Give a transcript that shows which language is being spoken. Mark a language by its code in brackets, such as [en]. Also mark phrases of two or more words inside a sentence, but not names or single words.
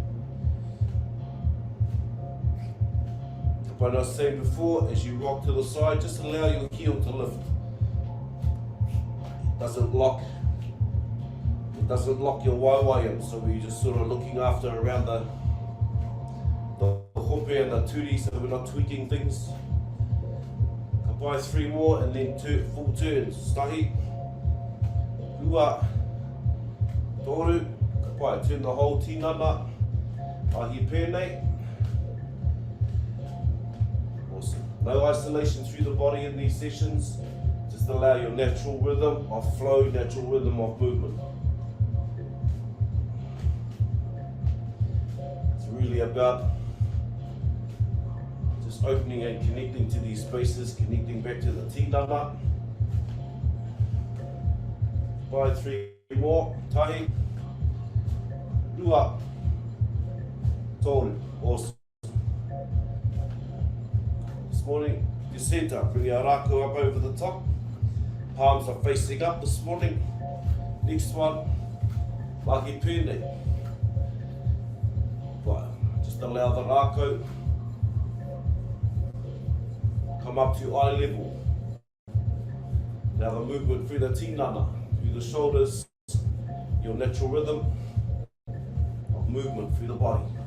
[en] But I was saying before, as you rock to the side, just allow your heel to lift. It doesn't lock your waiwai in, so we're just sort of looking after around the hope and the turi, so we're not tweaking things. [mi] Ka pai, [en] 3 more and then full turns. [mi] Tahi, rua, toru, ka pai, [en] turn the whole tinana, [mi] ahi pēnei. [en] Awesome. No isolation through the body in these sessions, just allow your natural rhythm of flow, natural rhythm of movement. Really about just opening and connecting to these spaces, connecting back to the tinana. Pai, 3 more. [mi] Tahi, rua, toru. [en] Awesome. This morning, your center, bring our rākau up over the top. Palms are facing up this morning. Next one, [mi] mahi pēnei. [en] Just allow the rākau come up to eye level. Now the movement through the tinana, through the shoulders, your natural rhythm of movement through the body.